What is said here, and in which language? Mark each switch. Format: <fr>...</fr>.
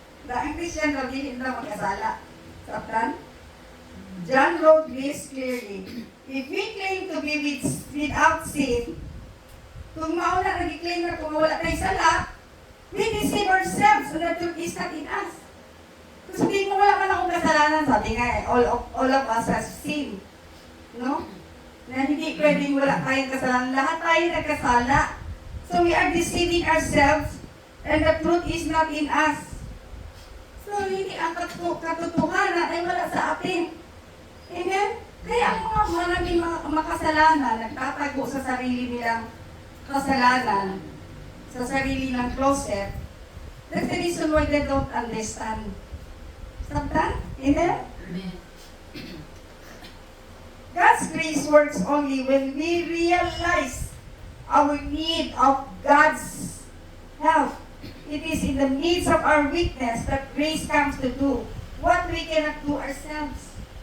<tl>Ang Christian daw hindi na magkasala. Saptan?</tl> <en>John wrote this clearly. If we claim to be without sin,</en> <tl>Kung mauna nag-claim na kung wala tayo sala,</tl> <en>we deceive ourselves so the truth is not in us.</en> <tl>Kung sabihin mo wala man akong kasalanan, sabi nga eh,</tl> <en>all of us has sin.</en> <tl>No? Na hindi pwedeng wala tayong kasalanan. Lahat tayo nagkasala.</tl> <en>So we are deceiving ourselves and the truth is not in us.</en> <tl>So hindi ang katotohanan ay wala sa atin. Amen? Kaya ang mga maraming mga makasalanan, nagtatago sa sarili nilang kasalanan, sa sarili ng closet,</tl> <en>that's the reason why they don't understand. Sometimes, amen? Amen. God's grace works only when we realize our need of God's help. It is in the midst of our weakness that grace comes to do what we cannot do ourselves.</en>